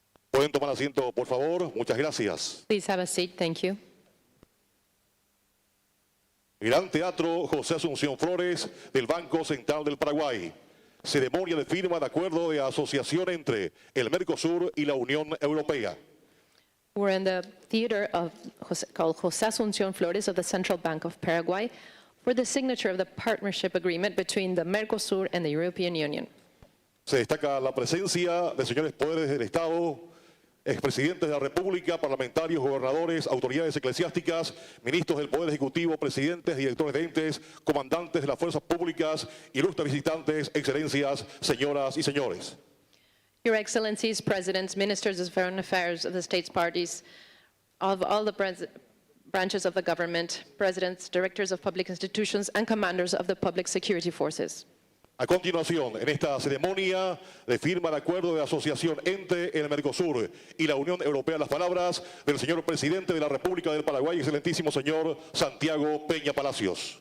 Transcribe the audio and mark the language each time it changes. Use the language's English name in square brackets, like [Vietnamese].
[Spanish] Pueden tomar asiento, por favor. Muchas gracias. [English] Please have a seat. Thank you. [Spanish] Gran Teatro José Asunción Flores del Banco Central del Paraguay. Ceremonia de firma de acuerdo de asociación entre el Mercosur y la Unión Europea. [English] We're in the theater called José Asunción Flores of the Central Bank of Paraguay for the signature of the partnership agreement between the Mercosur and the European Union. [Spanish] Se destaca la presencia de señores poderes del Estado, expresidentes de la República, parlamentarios, gobernadores, autoridades eclesiásticas, ministros del Poder Ejecutivo, presidentes, directores de entes, comandantes de las fuerzas públicas, ilustres visitantes, excelencias, señoras y señores. [English] Your Excellencies, Presidents, Ministers of Foreign Affairs of the states parties, of all the branches of the government, Presidents, Directors of Public Institutions, and Commanders of the Public Security Forces. [Spanish] A continuación, en esta ceremonia de firma de acuerdo de asociación entre el Mercosur y la Unión Europea, las palabras del señor Presidente de la República del Paraguay, excelentísimo señor Santiago Peña Palacios.